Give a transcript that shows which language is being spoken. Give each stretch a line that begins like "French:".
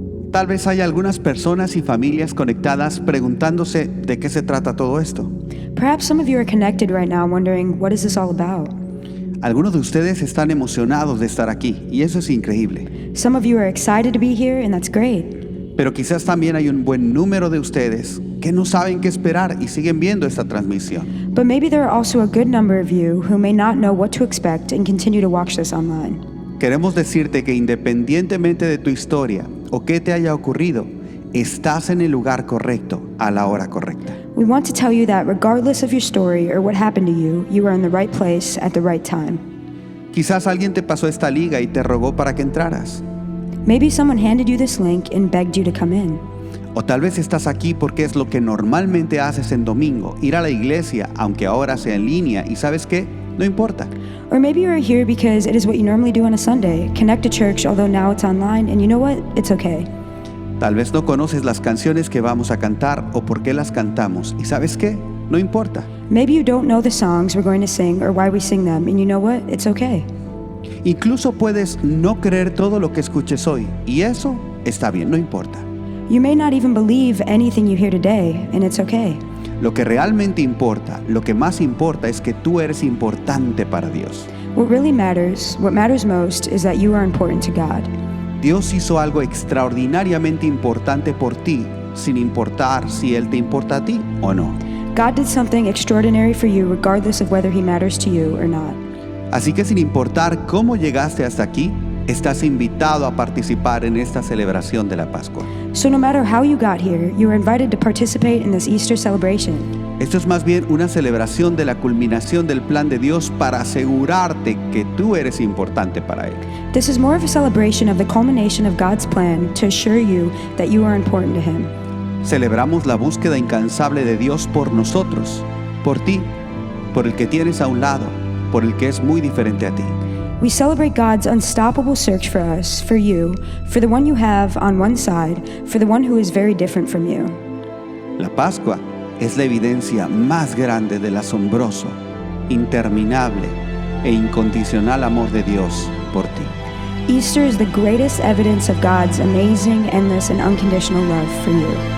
Spanish: Tal vez haya algunas personas y familias conectadas preguntándose de qué se trata todo esto.
English: Perhaps some of you are connected right now wondering, what is this all about?
Spanish: Algunos de ustedes están emocionados de estar aquí y eso es increíble.
English: Some of you are excited to be here, and that's great.
Spanish: Pero quizás también hay un buen número de ustedes que no saben qué esperar y siguen viendo esta transmisión.
English: But maybe there are also a good number of you who may not know what to expect and continue to watch this online.
Spanish: Queremos decirte que independientemente de tu historia o qué te haya ocurrido, estás en el lugar correcto a la hora correcta.
English: We want to tell you that regardless of your story or what happened to you, you are in the right place at the right time.
Spanish: Quizás alguien te pasó esta liga y te rogó para que entraras.
English: Maybe someone handed you this link and begged you to come in.
Spanish: O tal vez estás aquí porque es lo que normalmente haces en domingo, ir a la iglesia, aunque ahora sea en línea, y ¿sabes qué? No importa.
English: Or maybe you are here because it is what you normally do on a Sunday, connect to church, although now it's online, and you know what? It's okay.
Spanish: Tal vez no conoces las canciones que vamos a cantar o por qué las cantamos, y ¿sabes qué? No importa.
English: Maybe you don't know the songs we're going to sing or why we sing them, and you know what? It's okay.
Spanish: Incluso puedes no creer todo lo que escuches hoy, y eso está bien, no importa.
English: You may not even believe anything you hear today, and it's okay.
Spanish: Lo que realmente importa, lo que más importa es que tú eres importante para Dios.
English: What matters most is that you are important to God.
Spanish: Dios hizo algo extraordinariamente importante por ti, sin importar si Él te importa a ti o no.
English: God did something extraordinary for you regardless of whether He matters to you or not.
Spanish: Así que sin importar cómo llegaste hasta aquí, estás invitado a participar en esta celebración de la Pascua.
English: So no matter how you got here, you are invited to participate in this Easter celebration.
Spanish: Esto es más bien una celebración de la culminación del plan de Dios para asegurarte que tú eres importante para Él.
English: This is more of a celebration of the culmination of God's plan to assure you that you are important to Him.
Spanish: Celebramos la búsqueda incansable de Dios por nosotros, por ti, por el que tienes a un lado, por el que es muy diferente a ti.
English: We celebrate God's unstoppable search for us, for you, for the one you have on one side, for the one who is very different from you.
Spanish: La Pascua es la evidencia más grande del asombroso, interminable e incondicional amor de Dios por ti.
English: Easter is the greatest evidence of God's amazing, endless, and unconditional love for you.